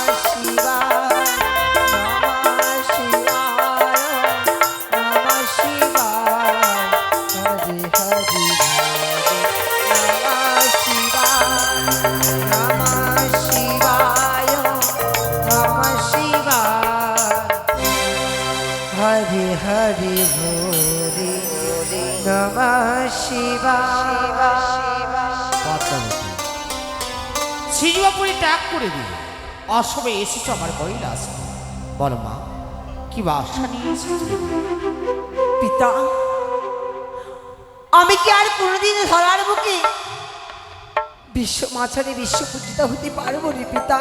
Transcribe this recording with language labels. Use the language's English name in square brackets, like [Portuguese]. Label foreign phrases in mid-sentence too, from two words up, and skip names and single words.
[Sanskrit] शिवाय नमः शिवाय नमः शिवाय हरि हरि भोले नमः शिवाय नमः शिवाय नमः शिवाय हरि हरि भोले नमः शिवाय [Bangla] পদ্মাবতী শ্রীজবাপুরী ত্যাগ করে দিয়ে অসময়ে এসেছ আমার কৈলাস বল মা কি বা আশা নিয়ে এসেছো? পিতা আমি কি আর কোনোদিন ধরার বুকে বিশ্ব মাঝারে বিশ্ব পূজিতা হতে পারবো রে পিতা